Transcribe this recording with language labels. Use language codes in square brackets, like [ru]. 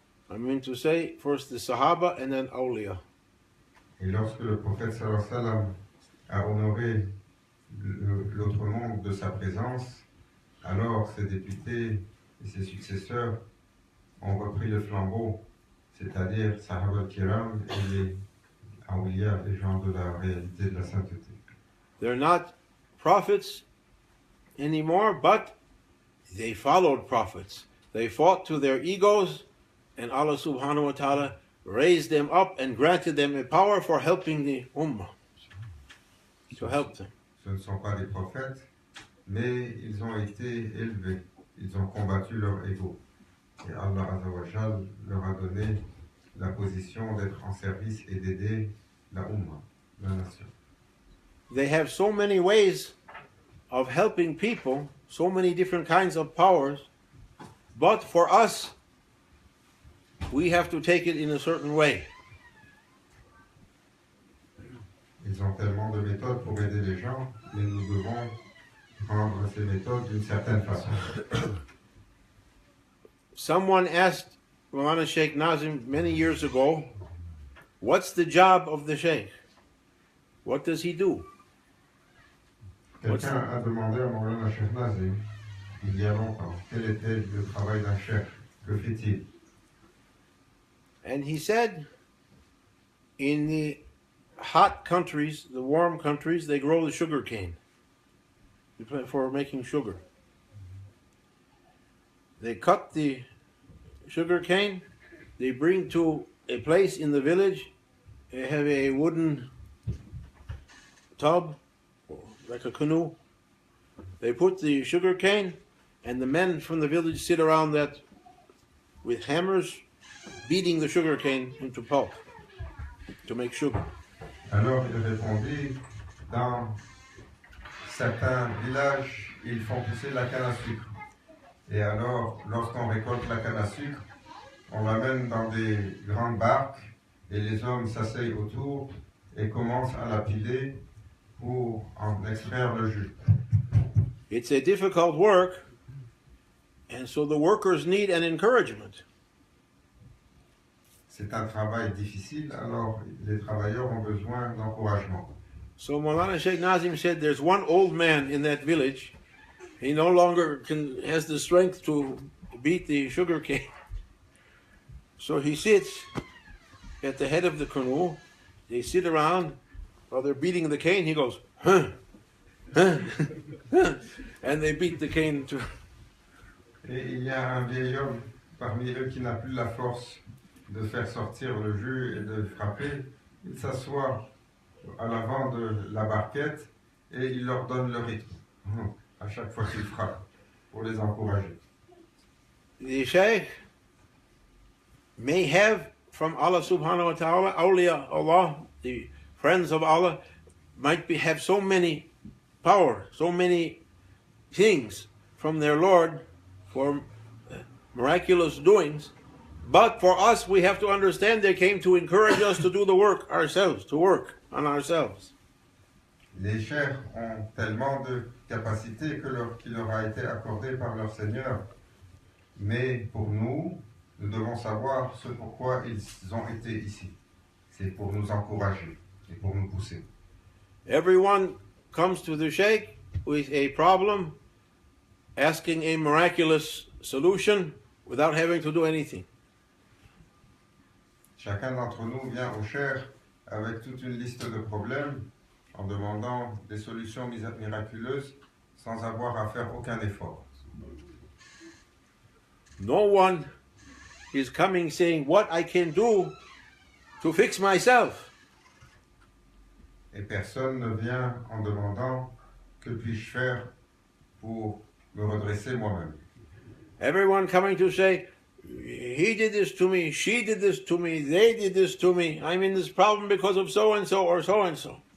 [en] I mean to say, first the Sahaba and then awliya. [fr] Et lorsque le prophète sallallahu alayhi wa sallam a honoré l'autre monde de sa présence, alors ses députés et ses successeurs ont repris le flambeau, c'est-à-dire Sahaba al-Kiram et les awliya, les gens de la réalité de la sainteté. [en] They're not prophets anymore, but they followed prophets. They fought to their egos, and Allah subhanahu wa ta'ala raised them up and granted them a power for helping the ummah, to help them. [fr] Ce ne sont pas des prophètes, mais ils ont été élevés. Ils ont combattu leur ego. Et Allah Azza wa Jal leur a donné la position d'être en service et d'aider la ummah, la nation. [en] They have so many ways of helping people, so many different kinds of powers, but for us, we have to take it in a certain way. [fr] Ils ont tellement de méthodes pour aider les gens, mais nous devons prendre ces méthodes d'une certaine façon. [en] Someone asked Maulana Sheikh Nazim many years ago, what's the job of the Sheikh? What does he do? [fr] Quelqu'un a demandé à Maulana Sheikh Nazim, il y a longtemps, quel était le travail d'un cheikh? Que fait-il? [en] And he said, in the hot countries, the warm countries, they grow the sugar cane for making sugar. They cut the sugar cane, they bring to a place in the village, they have a wooden tub, like a canoe. They put the sugar cane, and the men from the village sit around that with hammers, beating the sugar cane into pulp to make sugar. [fr] Alors il répondit, dans certains villages, ils font pousser la canne à sucre. Et alors, lorsqu'on récolte la canne à sucre, on l'amène dans des grandes barques et les hommes s'asseyent autour et commencent à la piler pour en extraire le jus. [en] It's a difficult work, and so the workers need an encouragement. [fr] C'est un travail difficile, alors les travailleurs ont besoin d'encouragement. [en] So Maulana Sheikh Nazim said there's one old man in that village. He no longer has the strength to beat the sugar cane. So he sits at the head of the canoe. They sit around while they're beating the cane. He goes, huh, huh, huh, and they beat the cane too. [fr] Et il y a un vieil homme parmi eux qui n'a plus la force de faire sortir le jus et de frapper. Il s'assoit à l'avant de la barquette et il leur donne le rythme à chaque fois qu'ils frappent pour les encourager. [en] The Shaykh may have from Allah subhanahu wa ta'ala, awliya Allah, the friends of Allah, have so many power, so many things from their Lord for miraculous doings. But for us, we have to understand they came to encourage us to do the work ourselves, to work on ourselves. [fr] Les cheikhs ont tellement de capacités qui leur a été accordée par leur Seigneur. Mais pour nous, nous devons savoir ce pourquoi ils ont été ici. C'est pour nous encourager et pour nous pousser. [en] Everyone comes to the Sheikh with a problem, asking a miraculous solution without having to do anything. [fr] Chacun d'entre nous vient au Cheikh avec toute une liste de problèmes en demandant des solutions miraculeuses sans avoir à faire aucun effort. [en] No one is coming saying what I can do to fix myself. [fr] Et personne ne vient en demandant que puis-je faire pour me redresser moi-même. [en] Everyone coming to say, he did this to me, she did this to me, they did this to me, I'm in this problem because of so-and-so or so-and-so.